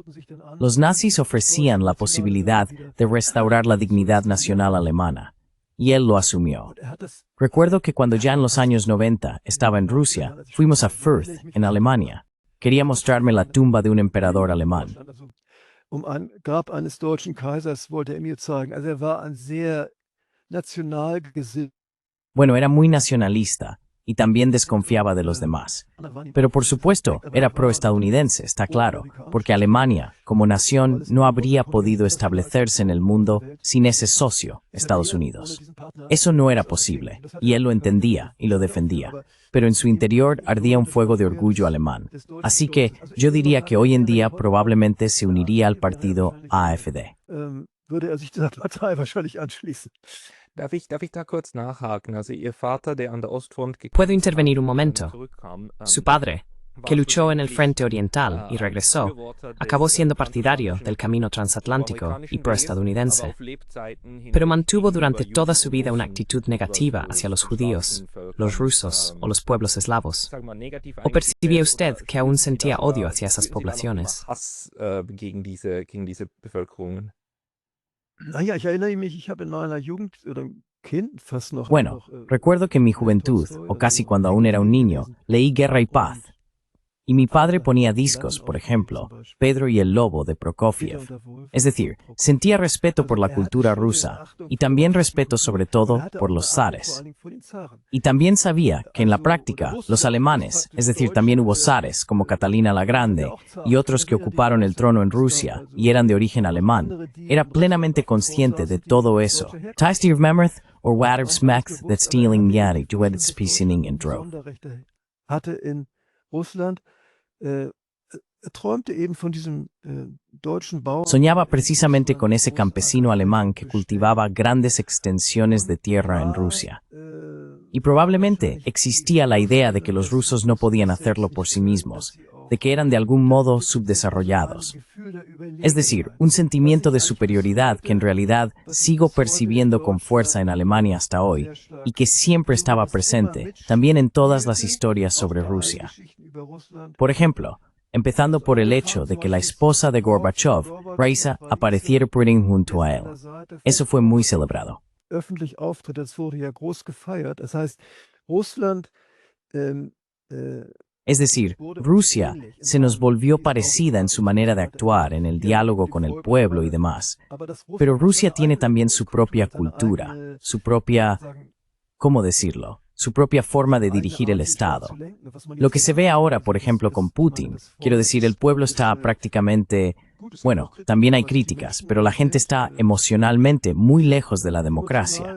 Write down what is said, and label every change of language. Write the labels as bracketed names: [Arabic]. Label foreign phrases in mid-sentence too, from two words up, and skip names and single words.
[Spanish] Los nazis ofrecían la posibilidad de restaurar la dignidad nacional alemana, y él lo asumió. Recuerdo que cuando ya en los años 90 estaba en Rusia, fuimos a Fürth, en Alemania. Quería mostrarme la tumba de un emperador alemán. [German] Ein Grab eines deutschen Kaisers wollte mir zeigen. Also war ein sehr national gesinnt. [Spanish] Bueno, era muy nacionalista y también desconfiaba de los demás. Pero por supuesto, era proestadounidense, está claro, porque Alemania, como nación, no habría podido establecerse en el mundo sin ese socio, Estados Unidos. Eso no era posible, y él lo entendía y lo defendía. Pero en su interior ardía un fuego de orgullo alemán. Así que yo diría que hoy en día probablemente se uniría al partido AfD. [German] Würde sich dieser Partei wahrscheinlich anschließen. Darf ich da kurz nachhaken? Also Ihr Vater, der an der Ostfront [Spanish] ¿Puedo intervenir un momento? [German] zurückkam, [Spanish] Su padre, que luchó en el frente oriental y regresó, acabó siendo partidario del camino transatlántico y proestadounidense, pero mantuvo durante toda su vida una actitud negativa hacia los judíos, los rusos o los pueblos eslavos. ¿O percibía usted que aún sentía odio hacia esas poblaciones? [German] Hass gegen diese Bevölkerungen. Naja, ich erinnere mich, ich habe in meiner Jugend oder Kind fast noch... [Spanish] Bueno, recuerdo que en mi juventud, o casi cuando aún era un niño, leí Guerra y Paz. Y mi padre ponía discos, por ejemplo, Pedro y el Lobo de Prokofiev. Es decir, sentía respeto por la cultura rusa y también respeto sobre todo por los zares. Y también sabía que en la práctica los alemanes, es decir, también hubo zares como Catalina la Grande y otros que ocuparon el trono en Rusia y eran de origen alemán, era plenamente consciente de todo eso. Taist ihr Memmerth or Wadder Smacht that stealing Yari duet Spiesening in Dro. [German] Hatte in Russland träumte eben von diesem deutschen Bauern. [Spanish] Soñaba precisamente con ese campesino alemán que cultivaba grandes extensiones de tierra en Rusia. Y probablemente existía la idea de que los rusos no podían hacerlo por sí mismos, de que eran de algún modo subdesarrollados. Es decir, un sentimiento de superioridad que en realidad sigo percibiendo con fuerza en Alemania hasta hoy, y que siempre estaba presente, también en todas las historias sobre Rusia. Por ejemplo, empezando por el hecho de que la esposa de Gorbachev, Raisa, apareciera por ahí junto a él. Eso fue muy celebrado. [German] Öffentlich auftritt, das wurde ja groß gefeiert. Das heißt, Russland [Spanish] Es decir, Rusia se nos volvió parecida en su manera de actuar, en el diálogo con el pueblo y demás. Pero Rusia tiene también su propia cultura, su propia, ¿cómo decirlo? Su propia forma de dirigir el Estado. Lo que se ve ahora, por ejemplo, con Putin, quiero decir, el pueblo está prácticamente, bueno, también hay críticas, pero la gente está emocionalmente muy lejos de la democracia.